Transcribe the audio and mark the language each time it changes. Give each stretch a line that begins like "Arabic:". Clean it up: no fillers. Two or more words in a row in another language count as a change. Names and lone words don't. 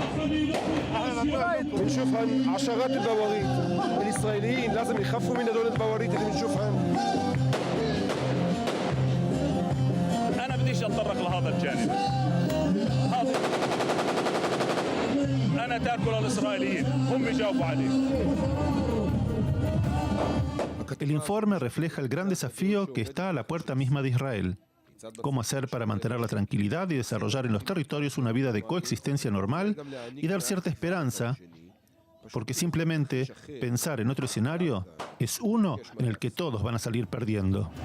Arabic: بنشوفهم عشرات البواريق الإسرائيليين لازم يخافوا من هدول البواريق اللي بنشوفهم. أنا بديش أتطرق لهذا الجانب. أنا تاكل الإسرائيليين هم يجاوبوا عليه.
Spanish: El informe refleja el gran desafío que está a la puerta misma de Israel. Cómo hacer para mantener la tranquilidad y desarrollar en los territorios una vida de coexistencia normal y dar cierta esperanza, porque simplemente pensar en otro escenario es uno en el que todos van a salir perdiendo.